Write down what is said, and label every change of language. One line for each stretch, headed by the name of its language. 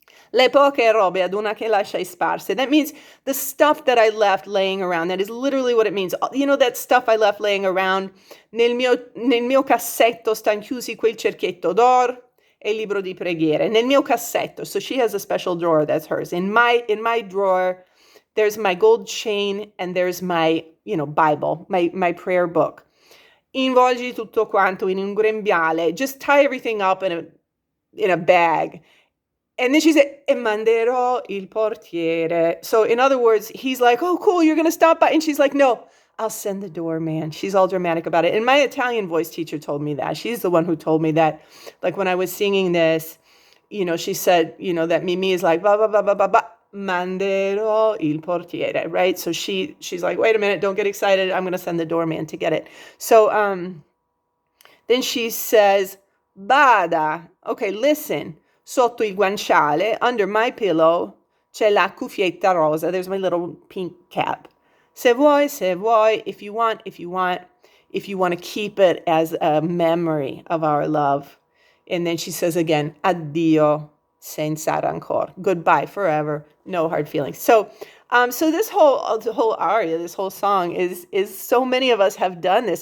Italian: Le poche robe ad una che lasciai sparse.
English: That means the stuff that I left laying around. That is literally what it means. That stuff I left laying around.
Italian: Nel mio cassetto stan chiusi quel cerchietto d'or e il libro di preghiere. Nel mio cassetto.
English: So she has a special drawer that's hers. In my drawer, there's my gold chain and there's my, Bible, my prayer book.
Italian: Involgi tutto quanto in un grembiale.
English: Just tie everything up in a bag. And then she said,
Italian: e manderò il portiere.
English: So in other words, he's like, oh, cool, you're going to stop by. And she's like, no, I'll send the doorman. She's all dramatic about it. And my Italian voice teacher told me that. She's the one who told me that. Like when I was singing this, she said, that Mimì is like, ba, ba, ba, ba, ba, ba,
Italian: manderò il portiere,
English: right? So she's like, wait a minute, don't get excited. I'm going to send the doorman to get it. So then she says, bada. Okay, listen.
Italian: Sotto il guanciale,
English: under my pillow,
Italian: c'è la cuffietta rosa.
English: There's my little pink cap.
Italian: Se vuoi,
English: if you want to keep it as a memory of our love. And then she says again,
Italian: addio senza rancor.
English: Goodbye forever, no hard feelings. So this whole aria, this whole song is so many of us have done this.